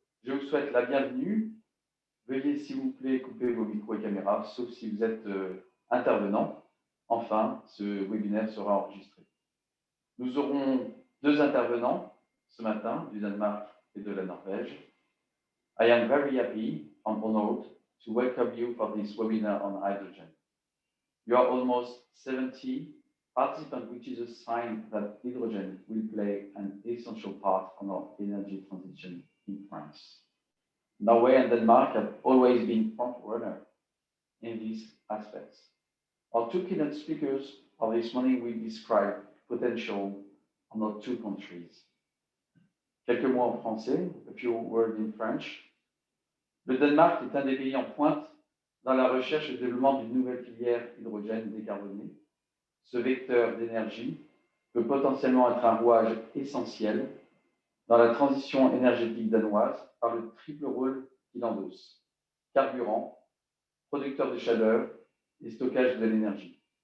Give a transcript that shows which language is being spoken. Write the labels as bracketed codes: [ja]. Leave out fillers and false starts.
[fr] Je vous souhaite la bienvenue. Veuillez s'il vous plaît couper vos micros et caméras, sauf si vous êtes intervenant. Enfin, ce webinaire sera enregistré. Nous aurons deux intervenants ce matin du Danemark et de la Norvège. [en] I am very happy and honored to welcome you for this webinar on hydrogen. You are almost 70 participants, which is a sign that hydrogen will play an essential part on our energy transition in France. Norway and Denmark have always been front runner in these aspects. Our two keynote speakers of this morning will describe potential on our two countries. [fr] Quelques mots en français, [en] a few words in French. [fr] Le Danemark est un des pays en pointe dans la recherche et le développement d'une nouvelle filière hydrogène décarbonée. Ce vecteur d'énergie peut potentiellement être un rouage essentiel dans la transition énergétique danoise par le triple rôle qu'il endosse: carburant, producteur de chaleur et stockage de l'énergie.